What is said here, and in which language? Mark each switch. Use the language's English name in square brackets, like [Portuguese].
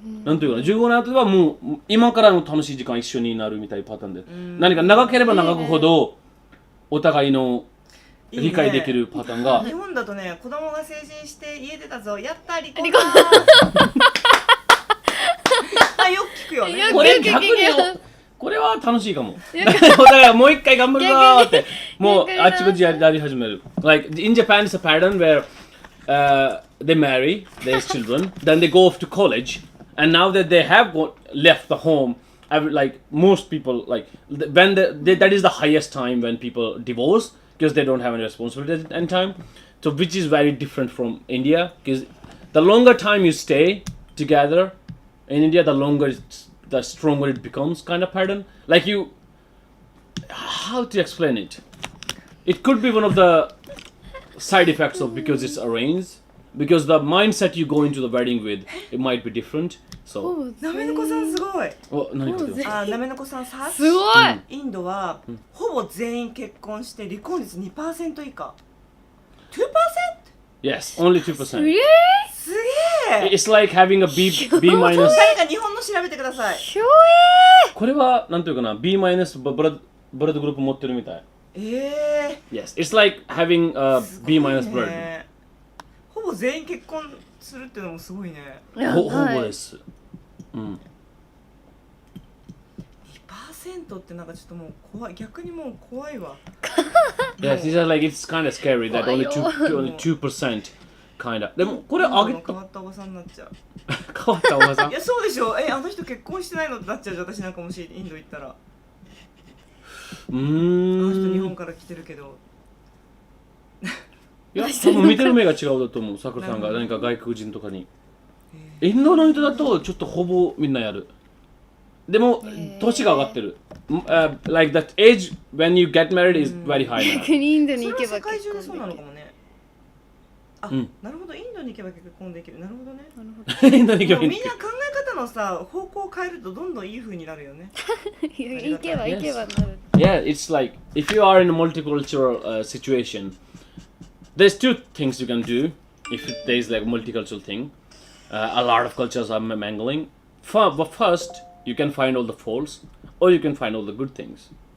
[Japanese] なんというかな、15年後ではもう今からの楽しい時間一緒になるみたいなパターンで、何か長ければ長くほどお互いの理解できるパターンが。日本だとね、子供が成人して家出たぞ、やった離婚だあ、よく聞くよね。よくこれ逆にこれは楽しいかも。だからもう一回頑張るぞーってもうあっちこっちやり始める。 [English] Like in Japan, it's a pattern where they marry, they have children, then they go off to college, and now that they have left the home, like most people, like when that is the highest time when people divorce because they don't have any responsibility at any time. So which is very different from India because the longer time you stay together in India, the stronger it becomes kind of pattern. Like how to explain it? It could be one of the side effects of because it's arranged. Because the mindset you go into the wedding with, it might be different. So. [Japanese] なめのこさんすごい。何かってあ、なめのこさんさ。すごい。インドはほぼ全員結婚して離婚率 2% 以下。 2%? [English] Yes, only 2%. [Japanese] すげえ。 [English] It's like having a B minus. [Japanese] 誰か日本の調べてください。これはなんていうかな B マイナスブラッドグループ持ってるみたい。 [English] Yes, it's like having a B [Japanese] マイナスブラッド。ほぼ全員結婚するっていうのもすごいね。ほぼです。 2%ってなんかちょっともう怖い。逆にもう怖いわ。 [English] Yes, it's like it's kind of scary that only 2% kind of. [Japanese] でもこれ上げた変わったおばさんになっちゃう。変わったおばさん。いやそうでしょ。あの人結婚してないのってなっちゃうじゃん。私なんかもしインド行ったら。あの人日本から来てるけど。いや、多分見てる目が違うだと思う。さくらさんが何か外国人とかに。インドの人だとちょっとほぼみんなやる。でも年が上がってる。 [English] Like that age when you get married is very high now. [Japanese] 逆にインドに行けばそれは世界中でそうなのかもね。あ、なるほど。インドに行けば結婚できる。なるほどね。インドに行けばみんな考え方のさ方向を変えるとどんどんいい風になるよね。行けばなる。 [English] Yeah, it's like if you are in a multicultural situation, there's two things you can do if there is like a multicultural thing. A lot of cultures are mangling. But first, you can find all the faults, or you can find all the good things.